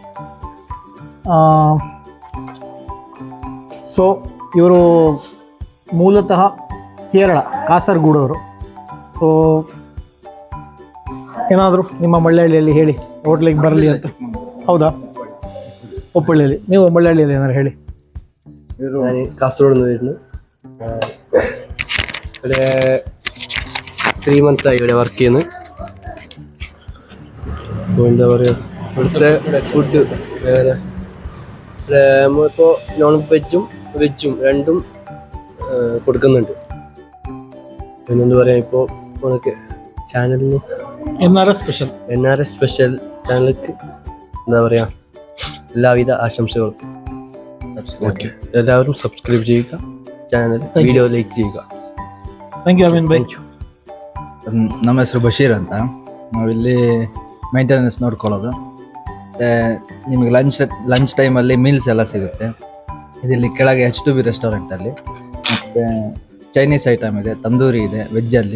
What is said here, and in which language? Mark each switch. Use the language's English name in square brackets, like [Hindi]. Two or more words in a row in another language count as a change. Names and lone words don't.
[Kannada] ಸೊ ಇವರು ಮೂಲತಃ ಕೇರಳ, ಕಾಸರಗೋಡವರು. ಸೊ ಏನಾದರೂ ನಿಮ್ಮ ಮಳ್ಳಹಳ್ಳಿಯಲ್ಲಿ ಹೇಳಿ, ಹೋಟ್ಲಿಗೆ ಬರಲಿ ಅಂತ. ಹೌದಾ? ಉಪ್ಪಳ್ಳಿಯಲ್ಲಿ. ನೀವು ಮಳ್ಳಹಳ್ಳಿಯಲ್ಲಿ ಏನಾದ್ರು ಹೇಳಿ. [Malayalam] കാസർഗോഡ് ഇവിടെ 3 months ഇവിടെ വർക്ക് ചെയ്യുന്നു. അപ്പോൾ എന്താ പറയുക, ഇവിടുത്തെ ഫുഡ് നമ്മളിപ്പോൾ [English] non veg [Malayalam] രണ്ടും കൊടുക്കുന്നുണ്ട്. പിന്നെന്താ പറയുക, ഇപ്പോൾ നമുക്ക് ചാനലിന് NRS സ്പെഷ്യൽ ചാനലിലേക്ക് എന്താ പറയുക, എല്ലാവിധ ആശംസകളും. ഓക്കെ, എല്ലാവരും സബ്സ്ക്രൈബ് ചെയ്യുക, [English] channel video like [Malayalam] ചെയ്യുക. [English] thank you [Kannada] ಅಮೀನ್ ಬೈ. ನಮ್ಮ ಹೆಸರು ಬಶೀರ್ ಅಂತ. ನಾವಿಲ್ಲಿ ಮೇಂಟೆನೆನ್ಸ್ ನೋಡ್ಕೊಳ್ಳೋದು. ಮತ್ತು ನಿಮಗೆ [English] lunch time meals [Kannada] ಎಲ್ಲ ಸಿಗುತ್ತೆ. ಇದಿಲ್ಲಿ ಕೆಳಗೆ H2B ರೆಸ್ಟೋರೆಂಟಲ್ಲಿ. ಮತ್ತು [English] Chinese item [Kannada] ಇದೆ, ತಂದೂರಿ ಇದೆ ವೆಜ್ಜಲ್ಲಿ.